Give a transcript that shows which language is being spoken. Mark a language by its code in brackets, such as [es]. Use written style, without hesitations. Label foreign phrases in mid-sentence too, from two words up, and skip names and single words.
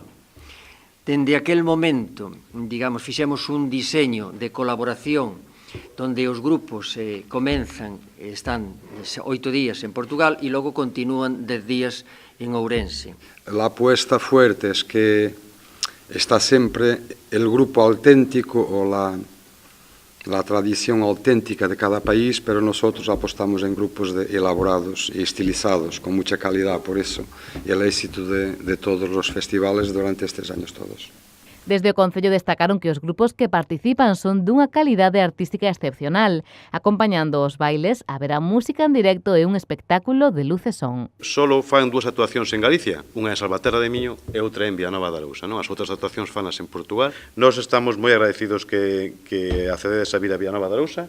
[gl] Dende aquel momento, digamos, fixemos un diseño de colaboración donde os grupos comenzan, están 8 días en Portugal e logo continúan 10 días en Ourense. [es] La apuesta fuerte es que está siempre el grupo auténtico o la tradición auténtica de cada país, pero nosotros apostamos en grupos elaborados y estilizados, con mucha calidad, por eso el éxito de todos los festivales durante estos años todos. [gl] Desde o Concello destacaron que os grupos que participan son dunha calidade artística excepcional. Acompañando os bailes, haberá música en directo e un espectáculo de luz e son. Solo fan dúas actuacións en Galicia, unha en Salvaterra de Miño e outra en Vilanova de Arousa. As outras actuacións fanas en Portugal. Nós estamos moi agradecidos que accededes a vir a Vilanova de Arousa.